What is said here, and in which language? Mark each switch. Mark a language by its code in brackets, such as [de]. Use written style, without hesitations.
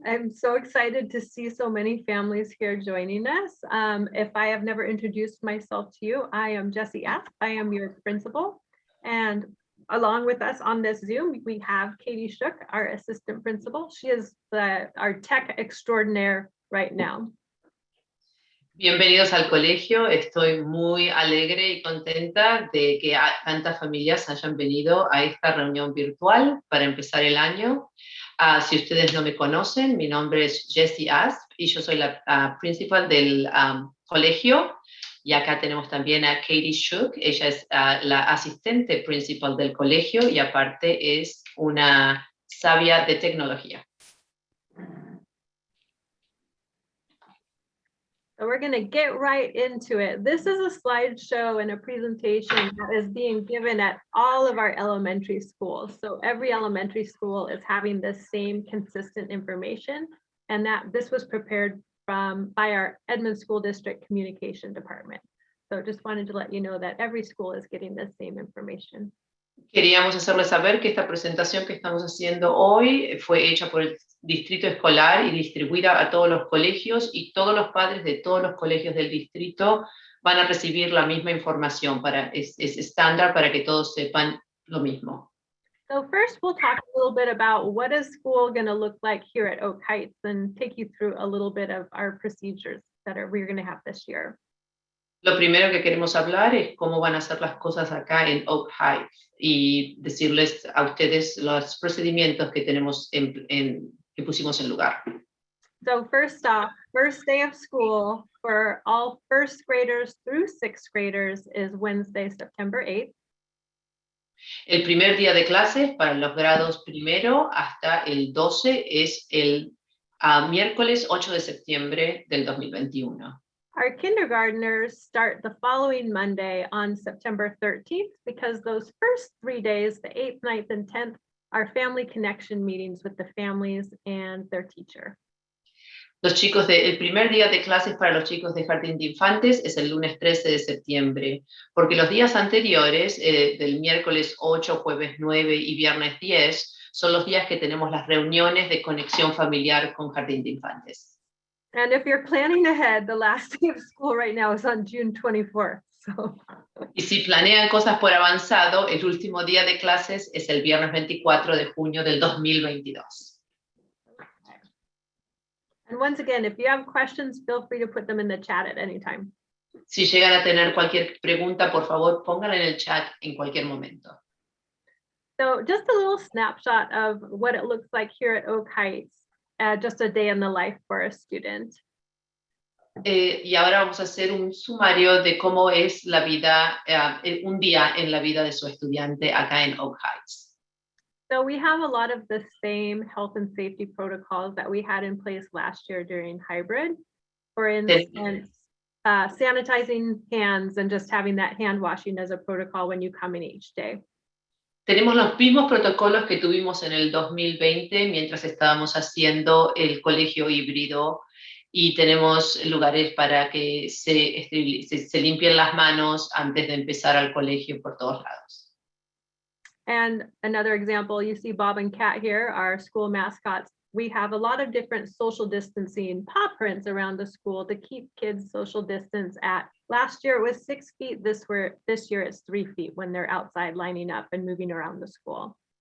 [en] I'm so excited to see so many families here joining us. If I have never introduced myself to you, I am Jessie Asp. I am your principal. And along with us on this Zoom, we have Katie Shook, our assistant principal. She is our tech extraordinaire right now. [es] Bienvenidos al colegio. Estoy muy alegre y contenta de que tantas familias hayan venido a esta reunión virtual para empezar el año. Si ustedes no me conocen, mi nombre es Jessie Asp y yo soy la principal del colegio. Y acá tenemos también a Katie Shook. Ella es la asistente principal del colegio y aparte es una sabia de tecnología. [en] So we're going to get right into it. This is a slideshow and a presentation that is being given at all of our elementary schools. So every elementary school is having the same consistent information, and that this was prepared by our Edmond School District Communication Department. So just wanted to let you know that every school is getting the same information. [es] Queríamos hacerles saber que esta presentación que estamos haciendo hoy fue hecha por el distrito escolar y distribuida a todos los colegios, y todos los padres de todos los colegios del distrito van a recibir la misma información. Es estándar para que todos sepan lo mismo. [en] So first we'll talk a little bit about what is school going to look like here at Oak Heights and take you through a little bit of our procedures that we're going to have this year. [es] Lo primero que queremos hablar es cómo van a ser las cosas acá en Oak Heights y decirles a ustedes los procedimientos que tenemos que pusimos en lugar. [en] So first off, first day of school for all first graders through sixth graders is Wednesday, September 8th. [es] El primer día de clases para los grados primero hasta el 12 es el miércoles 8 de septiembre del 2021. [en] Our kindergartners start the following Monday on September 13th because those first 3 days, the 8th, 9th, and 10th, are family connection meetings with the families and their teacher. [es] El primer día de clases para los chicos de Jardín de Infantes es el lunes 13 de septiembre, porque los días anteriores, del miércoles 8, jueves 9 y viernes 10, son los días que tenemos las reuniones de conexión familiar con Jardín de Infantes. [en] And if you're planning ahead, the last day of school right now is on June 24th. So. [es] Y si planean cosas por avanzado, el último día de clases es el viernes 24 de junio del 2022. [en] And once again, if you have questions, feel free to put them in the chat at any time. [es] Si llegan a tener cualquier pregunta, por favor, pónganla en el chat en cualquier momento. [en] So just a little snapshot of what it looks like here at Oak Heights. Just a day in the life for a student. [es] Y ahora vamos a hacer un sumario de cómo es la vida, un día en la vida de su estudiante acá en Oak Heights. [en] So we have a lot of the same health and safety protocols that we had in place last year during hybrid. For instance, sanitizing hands and just having that hand washing as a protocol when you come in each day. [es] Tenemos los mismos protocolos que tuvimos en el 2020 mientras estábamos haciendo el colegio híbrido, y tenemos lugares para que se limpien las manos antes de empezar al colegio por todos lados. [en] And another example, you see Bob and Kat here, our school mascots. We have a lot of different social distancing paw prints around the school to keep kids social distance at. Last year it was 6 feet, this year it's 3 feet when they're outside lining up and moving around the school.